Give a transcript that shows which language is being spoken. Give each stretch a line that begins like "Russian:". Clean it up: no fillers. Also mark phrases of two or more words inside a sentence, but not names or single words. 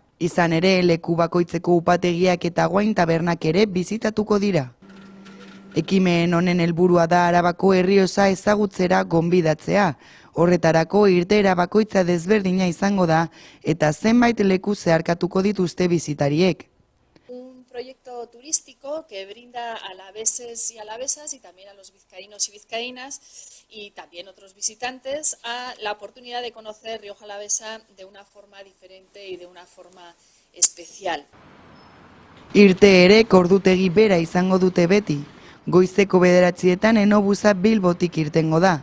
Basque: Izan ere, leku bakoitzeko upategiak eta Guain tabernak ere bizitatuko dira. Ekimen honen helburua da Arabako Errioxa ezagutzera gonbidatzea. Horretarako irteera bakoitza desberdina izango da eta zenbait leku zeharkatuko dituzte bisitariek.
Spanish: Un proyecto turístico que brinda a alaveses y alavesas y también a los vizcaínos y vizcaínas y también otros visitantes a la oportunidad de conocer Rioja Alavesa de una forma diferente y de una forma especial.
Basque: Irteerek ordutegi bera izango dute beti. Goizeko 9etan Enobuza Bilbotik irtengo da.